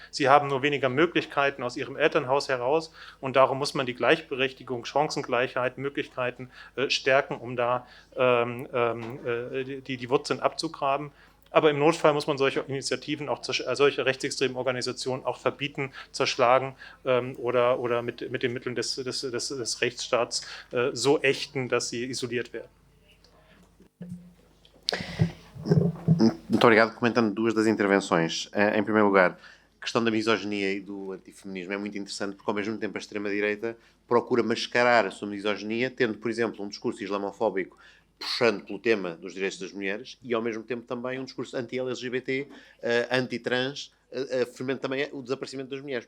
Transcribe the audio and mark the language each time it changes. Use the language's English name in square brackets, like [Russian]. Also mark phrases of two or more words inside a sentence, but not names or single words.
[German] Sie haben nur weniger Möglichkeiten aus ihrem Elternhaus heraus und darum muss man die Gleichberechtigung, Chancengleichheit, Möglichkeiten stärken, um da die Wurzeln abzugraben. Aber im Notfall muss man solche Initiativen, auch solche rechtsextremen Organisationen auch verbieten, zerschlagen oder mit den Mitteln des Rechtsstaats so ächten, dass sie isoliert werden. [Portuguese] Muito obrigado. Comentando duas das intervenções. Em primeiro lugar, a questão da misoginia e do antifeminismo é muito interessante porque, ao mesmo tempo, a extrema-direita procura mascarar a sua misoginia, tendo, por exemplo, um discurso islamofóbico puxando pelo tema dos direitos das mulheres e, ao mesmo tempo, também um discurso anti-LGBT, anti-trans, afirmando também o desaparecimento das mulheres.